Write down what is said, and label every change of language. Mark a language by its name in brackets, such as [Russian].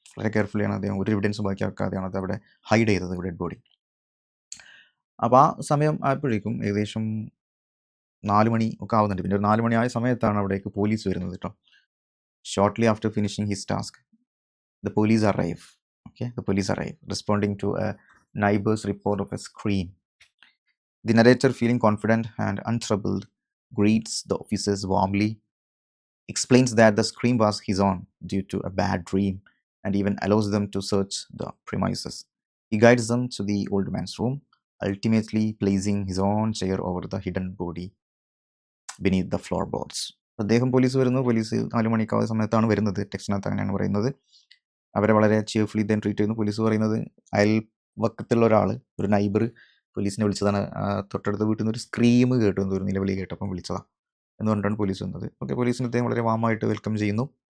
[Malayalam] വളരെ കെയർഫുള്ളിയാണ് അദ്ദേഹം, ഒരു എവിഡൻസ് ബാക്കി വെക്കാതെയാണ് അത് അവിടെ ഹൈഡ് ചെയ്തത്, ഡെഡ് ബോഡി. അപ്പോൾ ആ സമയം ആയപ്പോഴേക്കും ഏകദേശം 4 മണി ഒക്കെ ആവുന്നുണ്ട്. പിന്നെ ഒരു 4 മണി ആയ സമയത്താണ് അവിടേക്ക് പോലീസ് വരുന്നത് കേട്ടോ. [English] Shortly after finishing his task, the police arrive. Okay, the police arrive, responding to a neighbor's report of a scream. The narrator, feeling confident and untroubled, greets the officers warmly, explains that the scream was his own due to a bad dream, and even allows them to search the premises. He guides them to the old man's room, ultimately placing his own chair over the hidden body beneath the floorboards. [Malayalam] അദ്ദേഹം police വരുന്നു. Police 4 മണിക്കാവുന്ന സമയത്താണ് വരുന്നത്. ടെക്സ്റ്റിനകത്ത് അങ്ങനെയാണ് പറയുന്നത്. അവരെ വളരെ cheerfully then treat ചെയ്യുന്നു. Police പറയുന്നത് അയൽവക്കത്തുള്ള ഒരാൾ, ഒരു നൈബർ പോലീസിനെ വിളിച്ചതാണ്. തൊട്ടടുത്ത വീട്ടിൽ നിന്ന് ഒരു സ്ക്രീം കേട്ടു, ഒരു നിലവിളി കേട്ടപ്പം വിളിച്ചതാണ് എന്ന് പറഞ്ഞിട്ടാണ് പോലീസ് വന്നത്. ഓക്കെ, പോലീസിന് അദ്ദേഹം വളരെ വാമായിട്ട് വെൽക്കം ചെയ്യുന്നു.